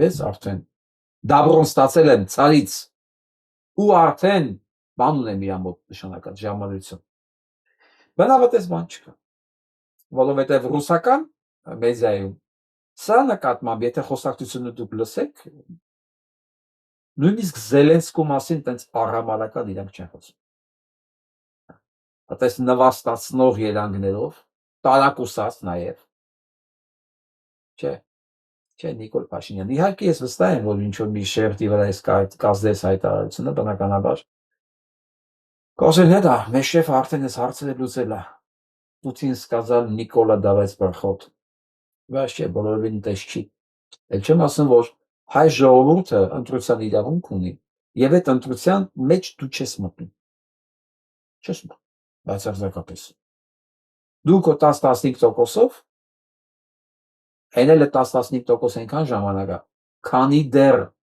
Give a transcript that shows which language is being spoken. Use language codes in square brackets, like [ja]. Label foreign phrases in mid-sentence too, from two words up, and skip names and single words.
[hy] ես արդեն դաբրոն ստացել եմ ցարից ու արդեն բան ունեմ իր մոտ նշանակած ժամանություն։ Բնավատես բան չկա, որովհետև ռուսական մեդիայում սա նկատմամբ, եթե խոսակցությունը դուք լսեք, նույնիսկ Զելենսկու մասին տենց աղամարական իրանք չեն խոսում։ Այդպես նվաստացնող երանգներով, տարակուսած նաև։ Չէ, Նիկոլ Փաշինյան։ Իհարկե ես վստահ եմ, որ ինչ որ մի շերտի վրա այս կազդես հայտարարությունը բնականաբար Կասել հետա, մեր շեֆը արդեն այս հարցերը լուծել է։ Պուտին сказал, Նիկոլա [ru] давай проход։ [hy] Բայց չէ, բոլորովին տես չի։ Էլ չեմ ասում, որ հայ ժողովուրդը ընտրության իրավունք ունի, եւ այդ ընտրության մեջ դու չես մտնում։ Չես մտնում, բացարձակապես։ Դու քո 10-15%-ով այն էլ է 10-15% այնքան ժամանակ է, քանի դեռ